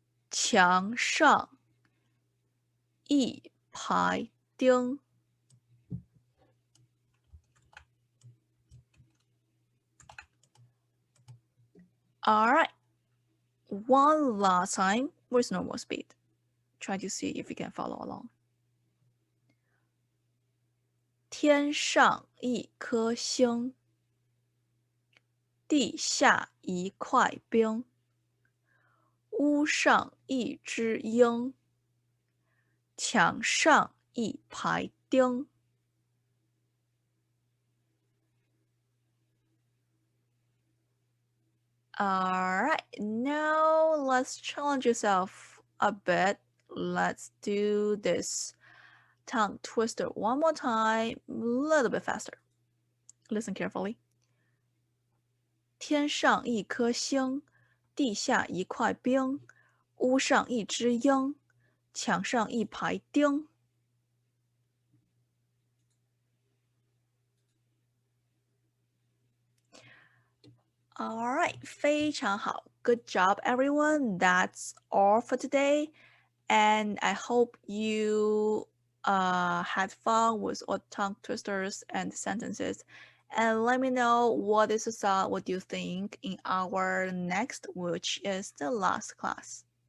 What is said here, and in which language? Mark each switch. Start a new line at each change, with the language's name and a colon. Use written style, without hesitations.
Chinese: 墙上一排钉。
English: All right, one last time with normal speed. Try to see if you can follow along.
Chinese: 天上一颗星，地下一块冰，屋上一只鹰，墙上一排钉。
English: Alright, now let's challenge yourself a bit. Let's do this tongue twister one more time, a little bit faster. Listen carefully.
Chinese: 天上一颗星，地下一块冰，屋上一只鹰，墙上一排钉。
English: Alright,
Chinese: 非常好.
English: Good job, everyone. That's all for today. And I hope you had fun with all tongue twisters and sentences. And let me know what is the thought, what do you think in our next, which is the last class.